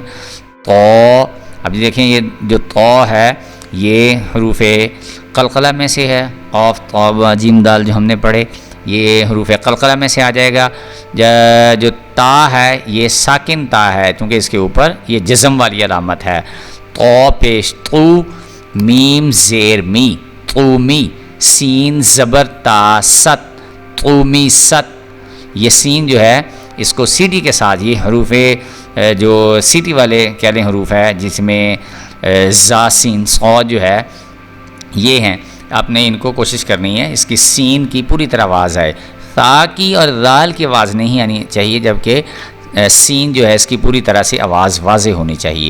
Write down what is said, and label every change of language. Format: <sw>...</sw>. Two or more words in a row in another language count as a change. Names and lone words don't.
<ur>تو اب دیکھیں، یہ جو تو ہے یہ حروف قلقلہ میں سے ہے۔ قاف، طا، جیم، دال جو ہم نے پڑھے یہ حروف قلقلہ میں سے آ جائے گا۔ جو تا ہے یہ ساکن تا ہے، کیونکہ اس کے اوپر یہ جزم والی علامت ہے۔ تو پیش تو، میم زیر می، طومی، سین زبر تا ست، طومی ست۔ یہ سین جو ہے اس کو سیٹی کے ساتھ، یہ حروف جو سیٹی والے کہہ لیں حروف ہے، جس میں زا، سین، صاد جو ہے یہ ہیں، آپ نے ان کو کوشش کرنی ہے اس کی سین کی پوری طرح آواز آئے۔ تا کی اور دال کی آواز نہیں آنی چاہیے، جبکہ سین جو ہے اس کی پوری طرح سے آواز واضح ہونی چاہیے۔</ur>